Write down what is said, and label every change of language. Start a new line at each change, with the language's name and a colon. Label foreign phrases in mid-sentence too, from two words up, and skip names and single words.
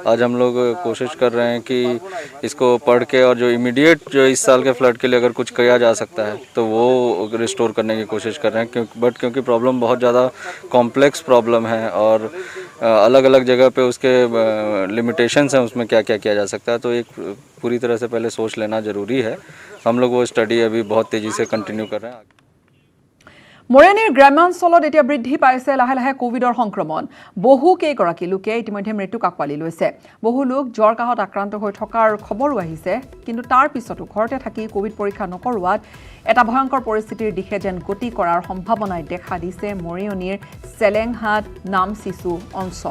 Hindi: आज हम लोग कोशिश कर रहे हैं कि इसको पढ़ के और जो इमीडिएट जो इस साल के फ्लड के लिए अगर कुछ किया जा सकता है तो वो रिस्टोर करने की कोशिश कर रहे हैं, क्योंकि प्रॉब्लम बहुत ज़्यादा
English: complex problem
Hindi: है और अलग अलग जगह पे उसके लिमिटेशंस हैं, उसमें क्या क्या किया जा सकता है, तो एक पूरी तरह से पहले सोच लेना ज़रूरी है। हम लोग वो स्टडी अभी बहुत तेज़ी से कंटिन्यू कर रहे हैं।
Assamese: মৰিয়নীৰ গ্ৰামাঞ্চলত এতিয়া বৃদ্ধি পাইছে লাহে লাহে কোভিডৰ সংক্ৰমণ। বহু কেইগৰাকী লোকে ইতিমধ্যে মৃত্যুক আঁকোৱালি লৈছে। বহু লোক জ্বৰ কাহত আক্ৰান্ত হৈ থকাৰ খবৰো আহিছে, কিন্তু তাৰ পিছতো ঘৰতে থাকি কোভিড পৰীক্ষা নকৰোৱাত এটা ভয়ংকৰ পৰিস্থিতিৰ দিশে যেন গতি কৰাৰ সম্ভাৱনাই দেখা দিছে মৰিয়নীৰ চেলেংহাট নামচিচু অঞ্চল।